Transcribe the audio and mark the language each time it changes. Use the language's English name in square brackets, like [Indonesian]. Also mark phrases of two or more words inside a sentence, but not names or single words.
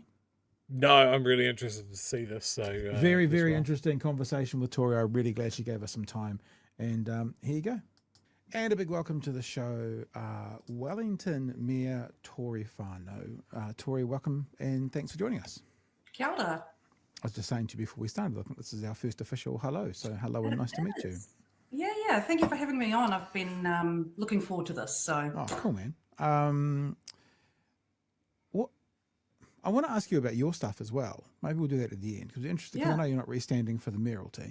[English] No, I'm really interested to see this. So very interesting conversation with Tory. I'm really glad she gave us some time. And here you go. And a big welcome to the show, Wellington Mayor Tory Whanau. Tory, welcome and thanks for joining us. [Māori] Kia ora. [English] I was just saying to you before we started, I think this is our first official hello. So hello and nice to meet you. Yeah. Thank you for having me on. I've been looking forward to this. So. Oh, cool, man. What I want to ask you about your stuff as well. Maybe we'll do that at the end because it's interesting. Because I know you're not re-standing for the mayoralty.